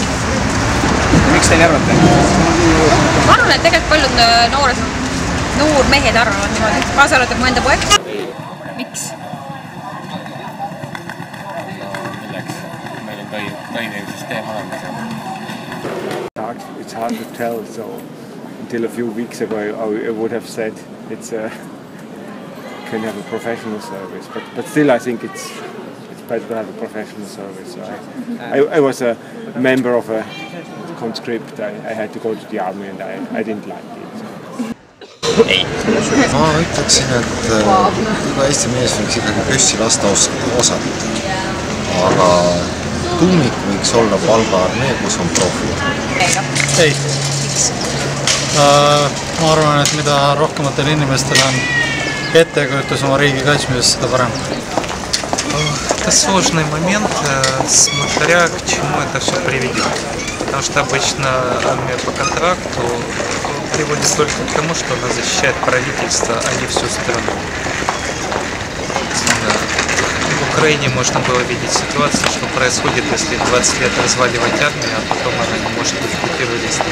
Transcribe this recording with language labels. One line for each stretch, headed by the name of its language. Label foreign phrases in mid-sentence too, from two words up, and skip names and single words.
Estonian: Miks te nii arvate? Ma arvan, et tegelikult paljud noormehed arvavad niimoodi. Kaasa arvatud mu enda poeg. Miks? Milleks? Meil on toimiv süsteem olemas.
English: It's hard to tell, so until a few weeks ago I would have said it's can have a professional service, but still I think it's better to have a professional service. So I was a member of a conscript. I had to go to the army and I didn't like it. So.
Estonian: Ei. Ma ütleksin, et iga Eesti mees võiks ikkagi püssi lasta osata. Aga tuumik võiks olla palgaarmee, kus on profi. Ei. Ma arvan, et mida rohkematel inimestel on ettekujutus oma riigi kaitsmisest, seda парам.
Russian: Это сложный момент, смотря к чему это все приведет. Потому что обычно армия по контракту приводит только к тому, что она защищает правительство, а не всю страну. В Украине можно было видеть ситуацию, что происходит, если 20 лет разваливать армию, а потом она не может быть террористом.